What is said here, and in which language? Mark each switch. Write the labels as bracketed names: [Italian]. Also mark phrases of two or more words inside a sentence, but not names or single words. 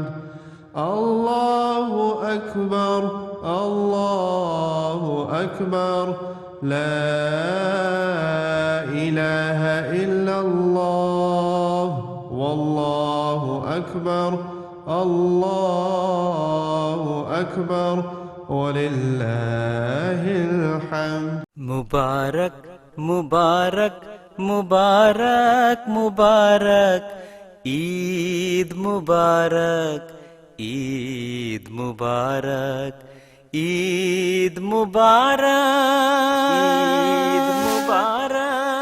[Arabic] الله أكبر الله أكبر لا إله إلا الله والله أكبر الله أكبر ولله الحمد. [Hindi] मुबारक मुबारक मुबारक मुबारक ईद मुबारक ईद मुबारक ईद मुबारक ईद मुबारक